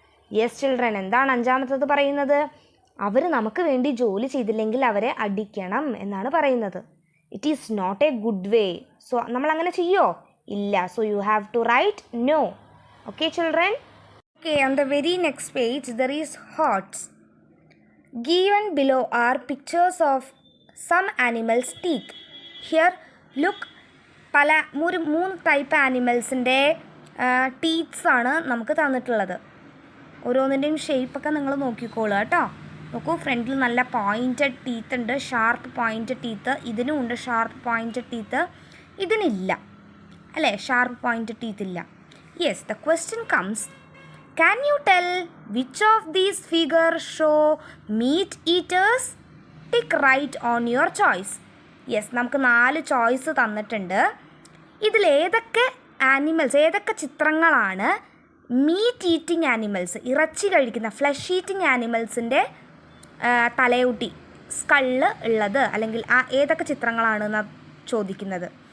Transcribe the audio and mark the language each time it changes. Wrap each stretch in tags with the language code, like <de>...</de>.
<en>yes children,</en> <ml>എന്താണ് അഞ്ചാമത്തത് പറയുന്നത്? അവർ നമുക്ക് വേണ്ടി ജോലി ചെയ്തില്ലെങ്കിൽ അവരെ അടിക്കണം എന്നാണ് പറയുന്നത്.</ml> <en>It is not a good way. So</en> <ml>നമ്മൾ അങ്ങനെ ചെയ്യോ? ഇല്ല.</ml> <en>So you have to write no. Okay children. Okay, on the very next page there is hots. Given below are pictures of some animals' teeth. Here, look,</en> <ml>പല മൂന്ന് type ആനിമൽസിൻ്റെ teeths ആണ് നമുക്ക് തന്നിട്ടുള്ളത്. ഓരോന്നിൻ്റെയും ഷേപ്പൊക്കെ നിങ്ങൾ നോക്കിക്കോളുക കേട്ടോ. നോക്കൂ, ഫ്രണ്ടിൽ നല്ല പോയിൻറ്റഡ് ടീത്ത് ഉണ്ട്, ഷാർപ്പ് പോയിൻറ്റഡ് ടീത്ത്. ഇതിനും ഉണ്ട് ഷാർപ്പ് പോയിൻറ്റഡ് ടീത്ത്. ഇതിനില്ല അല്ലേ? ഷാർപ്പ് പോയിൻറ്റഡ് ടീത്ത് ഇല്ല.</ml> <en>Yes, the question comes, can you tell which of these figures show meat eaters? Tick right on your choice.</en> <ml>Yes, നമുക്ക് 4 choice തന്നിട്ടുണ്ട്. ഇതിലേതൊക്കെ animals, ഏതൊക്കെ ചിത്രങ്ങളാണ് meet eating animals, ഇറച്ചി കഴിക്കുന്ന flush eating ആനിമൽസിൻ്റെ തലയൂട്ടി, skull ഉള്ളത്, അല്ലെങ്കിൽ ഏതൊക്കെ ചിത്രങ്ങളാണെന്നാണ് ചോദിക്കുന്നത്.</ml>